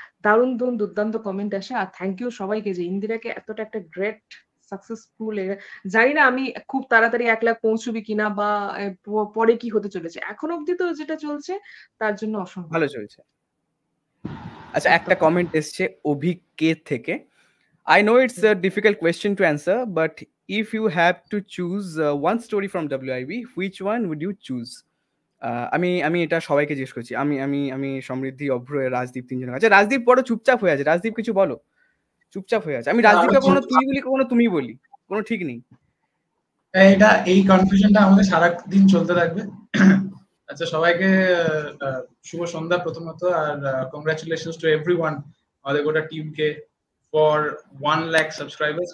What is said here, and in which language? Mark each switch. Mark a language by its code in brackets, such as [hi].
[bn] দারুণ দুর্দান্ত কমেন্ট আসে। আর থ্যাংক ইউ সবাইকে যে ইন্দিরাকে এতটা একটা গ্রেট সাকসেসফুল, জানি না আমি খুব তাড়াতাড়ি 1 লাখ পৌঁছবি কিনা, বা পরে কি হতে চলেছে, এখন অব্দি তো যেটা চলছে তার জন্য অসংখ্য ভালো চলছে। আচ্ছা, একটা কমেন্ট এসছে অভিক কে থেকে। [en] I know it's a difficult question to answer, but if you have to choose one story from WIB, which one would you choose? [bn] আমি এটা সবাইকে জিজ্ঞেস করছি, আমি সমৃদ্ধি, অভ্র, রাজদীপ, তিনজন আছে। রাজদীপ বড় চুপচাপ হয়ে আছে, রাজদীপ কিছু বলো, চুপচাপ হয়ে আছে। আমি রাজদীপকে কোনো তুই বলি, কোনো তুমি বলি, কোনো ঠিক নেই। এই কনফিউশনটা আমাদের সারা দিন চলতে থাকবে। আচ্ছা, সবাইকে শুভ সন্ধ্যা প্রথমত, আর [en] congratulations to everyone, [bn] আমাদের গোটা টিমকে ফর 1 লাখ সাবস্ক্রাইবার্স।